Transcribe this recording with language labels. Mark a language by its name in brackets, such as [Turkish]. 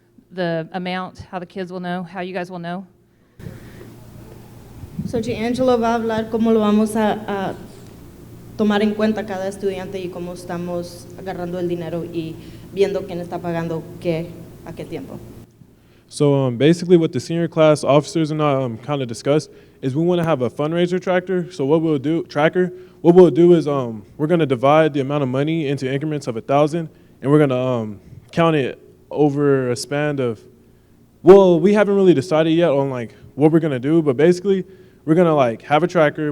[English] The amount, how the kids will know, how you guys will know? [Spanish] So D'Angelo va a hablar cómo lo vamos a tomar en cuenta cada estudiante y cómo estamos agarrando el dinero y viendo quién está pagando qué ¿A qué tiempo? [English] So basically what the senior class officers and I kind of discussed is we want to have a fundraiser tracker. So what we'll do is we're going to divide the amount of money into increments of 1,000, and we're going to count it over a span of, well, we haven't really decided yet on like what we're going to do, but basically we're going to like have a tracker.